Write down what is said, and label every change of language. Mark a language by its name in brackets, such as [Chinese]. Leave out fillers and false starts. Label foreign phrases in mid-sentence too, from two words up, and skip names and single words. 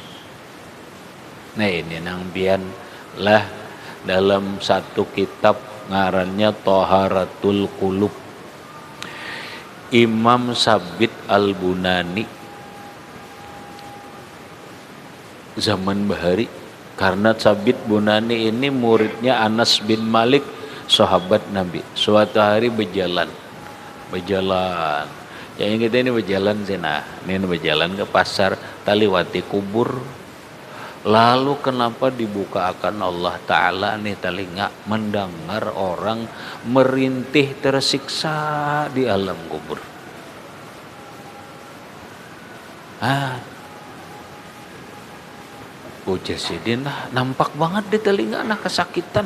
[Indonesian] Nah ini nang bian lah dalam satu kitab ngarannya Thaharatul Qulub, Imam Sabit Al-Bunani zaman bahari, karena Sabit Bunani ini muridnya Anas bin Malik, sahabat Nabi. Suatu hari berjalan, yang kita ini berjalan sana, ini berjalan ke pasar, taliwati kubur. Lalu kenapa dibukakan Allah Ta'ala nih telinga, mendengar orang merintih tersiksa di alam kubur. [Banjar] Ujar sidin, [Indonesian] nampak banget di telinga anak kesakitan.